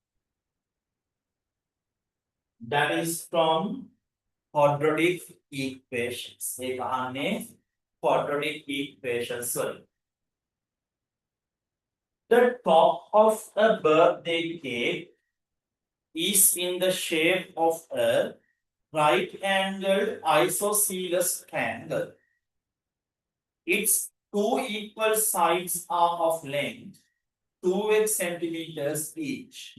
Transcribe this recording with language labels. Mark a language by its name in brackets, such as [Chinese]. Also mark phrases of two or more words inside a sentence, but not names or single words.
[English] That is from quadratic equations. [Sinhala] ඒක අහන්නේ [English] quadratic equations [Sinhala] වලින්. [English] The top of a birthday cake is in the shape of a right-angled isosceles triangle. Its two equal sides are of length 2 centimeters each.